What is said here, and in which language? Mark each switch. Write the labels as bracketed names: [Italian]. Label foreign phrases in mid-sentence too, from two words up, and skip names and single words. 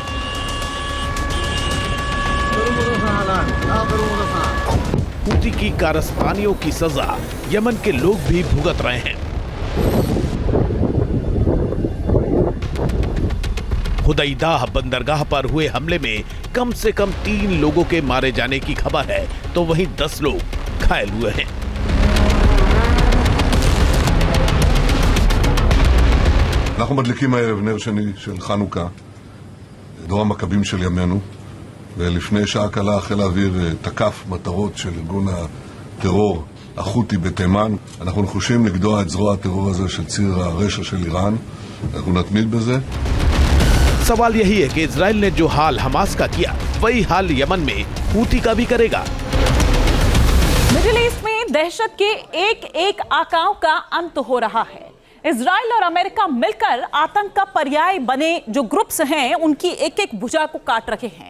[Hindi] हुती की कारस्तानियों की सजा यमन के लोग भी भुगत रहे हैं। हुदैदाह बंदरगाह पर हुए हमले में कम से कम 3 लोगों के मारे जाने की खबर है, तो वहीं 10 लोग घायल हुए हैं। [Hebrew] אנחנו מדליקים הערב נר שני של חנוכה, דור המכבים של ימינו, ולפני שעה קלה חיל האוויר תקף מטרות של ארגון הטרור החותי בתימן. אנחנו נחושים לגדוע את זרוע הטרור הזה של ציר הרשע של איראן. אנחנו נתמיד בזה. [Hindi] सवाल यही है कि इजराइल ने जो हाल हमास का किया, वही हाल यमन में हूती का भी करेगा। मिडिल ईस्ट में दहशत के एक आकाओं का अंत हो रहा है। इजराइल और अमेरिका मिलकर आतंक का पर्याय बने जो ग्रुप्स हैं, उनकी एक भुजा को काट रहे हैं।